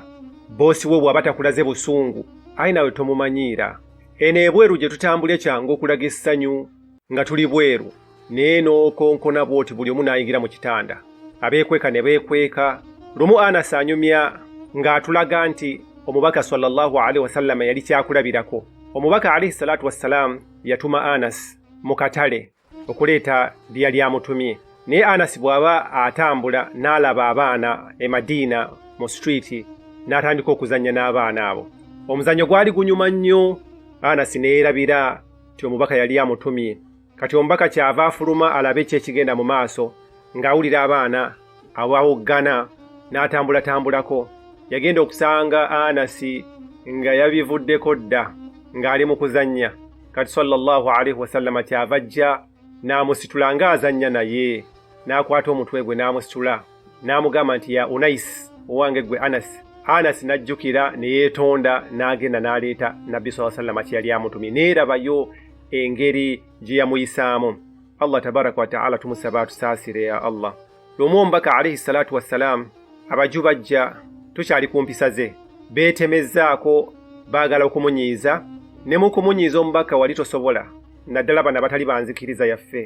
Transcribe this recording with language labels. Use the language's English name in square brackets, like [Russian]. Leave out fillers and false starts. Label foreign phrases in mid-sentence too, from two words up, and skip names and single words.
[Ganda] Boosi we bw'aba takulaze busungu, aye nawe tomumanyiira. Eno ebweru gye tutambula kyangu okulaga essanyu nga tuli bweru, naye n'okonkona bw'oti buli omu n'ayingira mu kitanda, abeekweka ne beekweka. Lumu Anas anyumya ng'atulaga nti omubaka [Arabic] صلى الله عليه وسلم [Ganda] yali kyakulabirako. Omubaka [Arabic] عليه الصلاة والسلام [Ganda] yatuma Anas mu katale okuleeta bye yali amutumye, naye Anas bw'aba atambula n'alaba abaana e Madiina mu streeti n'atandika okuzannya n'abaana abo. Omuzannyo gwali gunyuma nnyo. Anas ne yeerabira nti omubaka yali amutumye. Kati omubaka kyava afuluma alabe ki ekigenda mu maaso, ng'awulira abaana abawoggana n'atambulatambulako. Yagenda okusanga Anas nga yabivuddeko dda ng'ali mu kuzannya. Kati [Arabic] صلى الله عليه وسلم [Ganda] kyava ajja n'amusitula ng'azannya naye, n'akwata omutwe gwe n'amusitula n'amugamba nti ya Unais, owange gwe Anas, Anas najjukira ne yeetonda n'agenda n'aleeta Nabbi [Arabic] صلى الله عليه وسلم [Ganda] yali amutumye neerabayo engeri gye yamuyisaamu. Allah [Arabic] تبارك وتعالى [Ganda] tumusaba tusaasire [Arabic] يا الله. [Ganda] Omubaka [Arabic] عليه الصلاة والسلام [Ganda] abaju bajja tukyali ku mpisa ze beetemezzaako baagala okumunyiiza ne mu kumunyiiza omubaka wali tosobola naddala bano abatali banzikiriza yaffe.